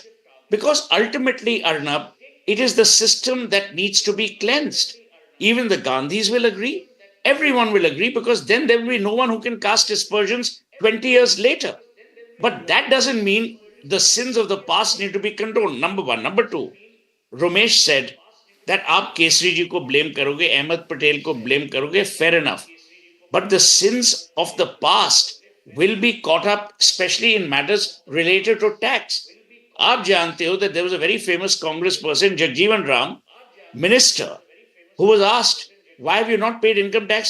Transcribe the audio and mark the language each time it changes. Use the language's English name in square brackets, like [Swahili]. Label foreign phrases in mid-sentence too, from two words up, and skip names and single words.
[English] Because ultimately, Arnab, it is the system that needs to be cleansed. Even the Gandhis will agree. Everyone will agree, because then there will be no one who can cast aspersions 20 years later. But that doesn't mean the sins of the past need to be condoned. Number one. Number two, Ramesh said that [Hindi] आप केसरी जी को ब्लेम करोगे, अहमद पटेल को ब्लेम करोगे, [English] fair enough. But the sins of the past will be caught up, especially in matters related to tax. [Hindi] आप जानते हो [English] that there was a very famous Congress person, Jagjeevan Ram, minister, who was asked, why have you not paid income tax?